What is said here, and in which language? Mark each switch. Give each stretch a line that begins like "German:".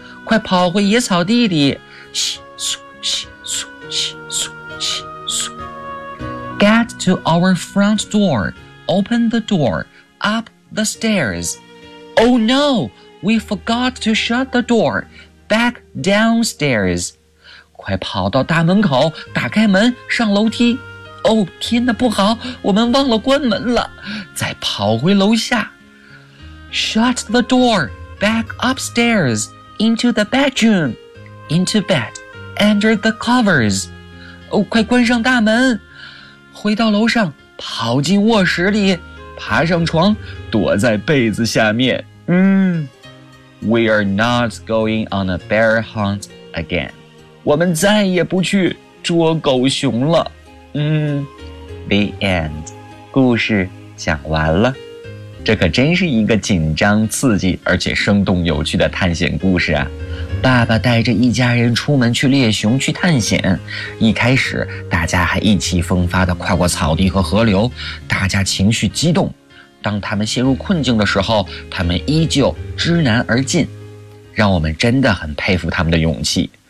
Chinese: 快跑回野草地里，嘘嘘嘘嘘嘘嘘嘘。
English: Get to our front door, open the door, up the stairs. Oh no, we forgot to shut the door. Back downstairs.
Chinese: 快跑到大门口，打开门，上楼梯。 Oh, 天哪，不好，我们忘了关门了。再跑回楼下。
English: Shut the door. Back upstairs. Into the bedroom. Into bed. Under the covers.
Chinese: Oh, 快关上大门。回到楼上，跑进卧室里。爬上床，躲在被子下面。
English: We are not going on a bear hunt again.
Chinese: 我们再也不去捉狗熊了。 The end. 故事讲完了。这可真是一个紧张刺激而且生动有趣的探险故事啊。爸爸带着一家人出门去猎熊去探险，一开始大家还意气风发地跨过草地和河流，大家情绪激动，当他们陷入困境的时候，他们依旧知难而进，让我们真的很佩服他们的勇气。